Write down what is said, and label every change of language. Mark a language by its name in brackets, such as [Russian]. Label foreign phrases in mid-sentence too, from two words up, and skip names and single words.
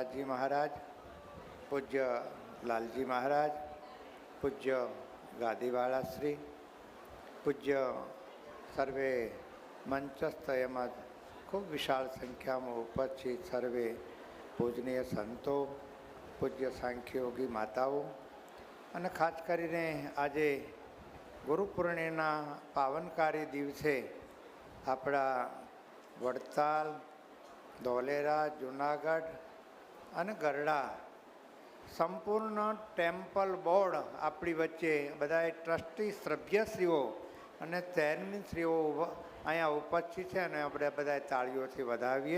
[Gujarati] જી મહારાજ, પૂજ્ય લાલજી મહારાજ, પૂજ્ય ગાદીવાળા શ્રી, પૂજ્ય સર્વે મંચસ્થ એમજ ખૂબ વિશાળ સંખ્યામાં ઉપસ્થિત સર્વે પૂજનીય સંતો, પૂજ્ય સાંખ્યયોગી માતાઓ અને ખાસ કરીને આજે ગુરુ પૂર્ણિમાના પાવનકારી દિવસે આપણા વડતાલ, ધોલેરા, જુનાગઢ અને ગરડા સંપૂર્ણ ટેમ્પલ બોર્ડ આપણી વચ્ચે બધાએ ટ્રસ્ટી સભ્યશ્રીઓ અને ચેરમેનશ્રીઓ અહીંયા ઉપસ્થિત છે અને આપણે બધાએ તાળીઓથી વધાવીએ।